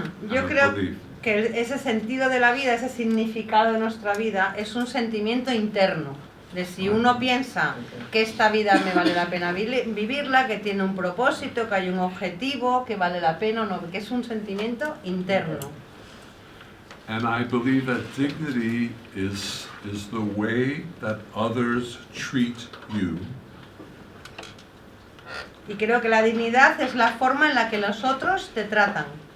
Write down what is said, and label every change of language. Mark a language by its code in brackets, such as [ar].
[es] Yo creo que ese sentido de la vida, ese significado de nuestra vida, es un sentimiento interno. De si uno piensa que esta vida me vale la pena vivirla, que tiene un propósito, que hay un objetivo, que vale la pena o no, que es un sentimiento interno. [en] And I believe that dignity is the way that others treat you. [es] Y creo que la dignidad es la forma en la que los otros te tratan.